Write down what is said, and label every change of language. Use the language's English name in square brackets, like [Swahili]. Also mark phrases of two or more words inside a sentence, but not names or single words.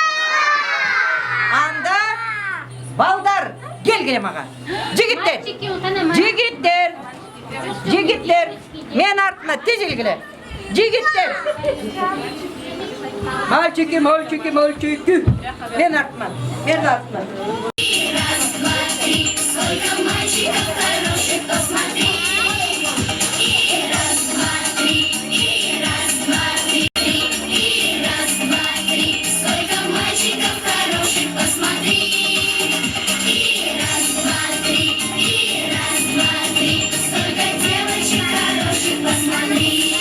[Kazakh] Анда балдар, кел маға. Жігіттер, мен артына тезілгіле. Жігіттер. Мальчики, мен артына, мен артына. [Russian] Раз, два, три, сколько мальчиков хороших, посмотри. И раз, два, три, и раз, два, три, и раз, два, три, сколько мальчиков хороших, посмотри. И раз, два, три, и раз, два, три, сколько девочек хороших, посмотри.